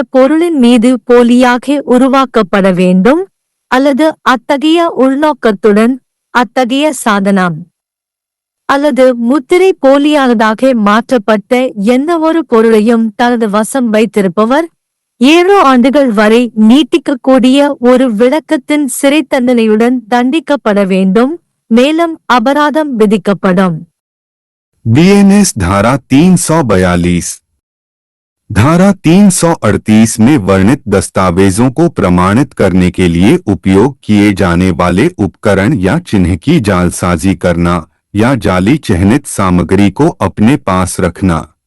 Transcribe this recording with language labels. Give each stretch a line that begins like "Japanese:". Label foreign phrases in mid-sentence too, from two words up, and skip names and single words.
Tamil: பொருளின் மீது போலியாக உருவாக்கப்பட வேண்டும் அல்லது அத்தகைய உள்நோக்கத்துடன் அத்தகைய சாதனம் அல்லது முத்திரை போலியானதாக மாற்றப்பட்ட எந்தவொரு பொருளையும் தனது வசம் வைத்திருப்பவர் 7 ஆண்டுகள் வரை நீட்டிக்கக்கூடிய ஒரு விளக்கத்தின் சிறை தண்டனையுடன் தண்டிக்கப்பட வேண்டும், மேலும் அபராதம் விதிக்கப்படும்.
Hindi: BNS धारा 342. धारा 338 में वर्णित दस्तावेजों को प्रमाणित करने के लिए उपयोग किए जाने वाले उपकरण या चिन्ह की जालसाजी करना या जाली चिह्नित सामग्री को अपने पास रखना.